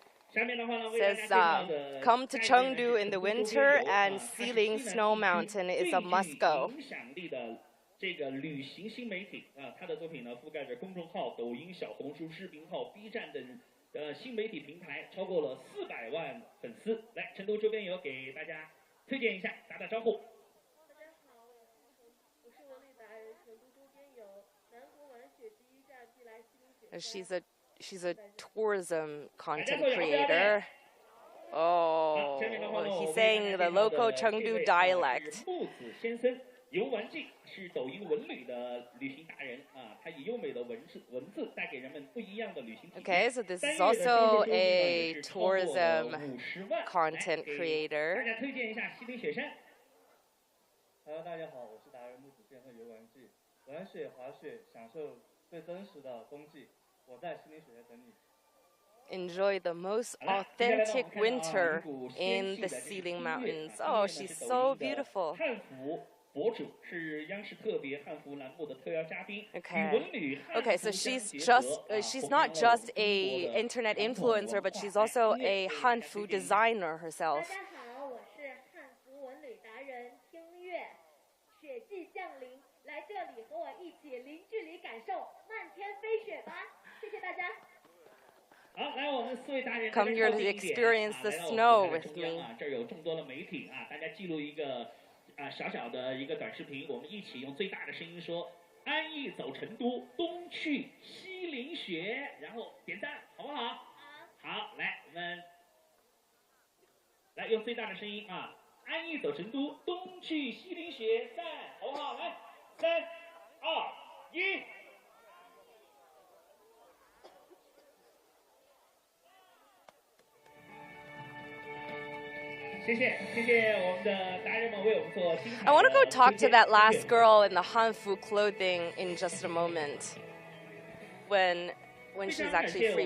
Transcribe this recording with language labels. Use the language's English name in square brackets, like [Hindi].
[English] Says, come to Chengdu in the winter, and Xiling Snow Mountain is a must-go. [Chinese] 这个旅行新媒体他的作品呢覆盖着公众号、抖音、小红书、视频号、B 站等新媒体平台，超过了400万粉丝。来，成都周边游给大家推荐一下，打招呼。大家好，我是文旅达人，成都周边游，南国玩雪第一假期来西宁雪。 [English] She's a tourism content creator. Oh, he's saying the local Chengdu dialect. [Chinese] 木子先生游玩记是抖音文旅的旅行达人他以优美的文字带给人们不一样的旅行体验。 [English] Okay, so this is also a tourism content creator. [Chinese] 大家推荐一下西岭雪山。 [English] Hello， [Chinese] 大家好，我是达人木子先生游玩记，玩雪滑雪，享受最真实的冬季。我在西岭雪山等你。 [English] Enjoy the most authentic winter in the Xiling Mountains. Oh, she's so beautiful. [Chinese] 汉服博主是央视特别汉服栏目的特邀嘉宾。 [English] Okay, so she's not just a internet influencer, but she's also a Hanfu designer herself. [Chinese] 大家好，我是汉服文旅达人听月。雪季降临，来这里和我一起零距离感受漫天飞雪吧！谢谢大家。好，来我们4位达人 [English] Come here to experience the snow with me. [Chinese] 这儿有众多的媒体大家记录一个小小的一个短视频，我们一起用最大的声音说：“安逸走成都，冬去西岭雪。” 然后点赞，好不好？好，来我们来用最大的声音安逸走成都，冬去西岭雪，赞，好不好？来，3、2、1。谢谢我们的达人们为我们做精彩的。 [English] I want to go talk to that last girl in the Hanfu clothing in just a moment, when she's actually free.